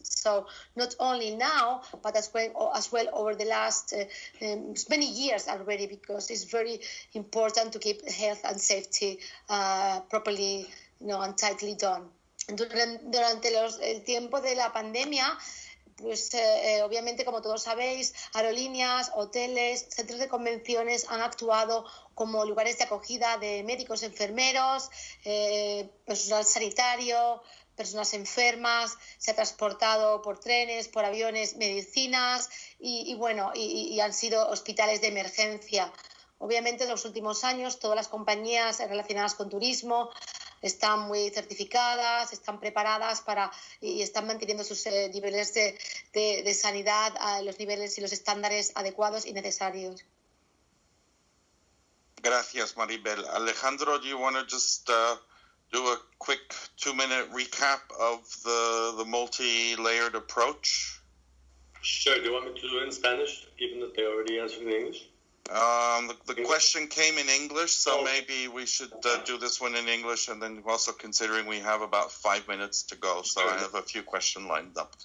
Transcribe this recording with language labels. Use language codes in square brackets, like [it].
[en] So not only now, but as well over the last many years already, because it's very important to keep health and safety properly, and tightly done. [es] Durante el tiempo de la pandemia, pues obviamente, como todos sabéis, aerolíneas, hoteles, centros de convenciones han actuado como lugares de acogida de médicos, enfermeros, personal sanitario, personas enfermas, se ha transportado por trenes, por aviones, medicinas y han sido hospitales de emergencia. Obviamente, en los últimos años, todas las compañías relacionadas con turismo están muy certificadas, están preparadas y están manteniendo sus niveles de sanidad a los niveles y los estándares adecuados y necesarios. Gracias, Maribel. [en] Alejandro, do you want to just do a quick 2-minute recap of the multi-layered approach? Sure. Do you want me to do it in Spanish, even if they already answered in English? The question came in English, so maybe we should do this one in English, and then also considering we have about 5 minutes to go, so I have a few questions lined up.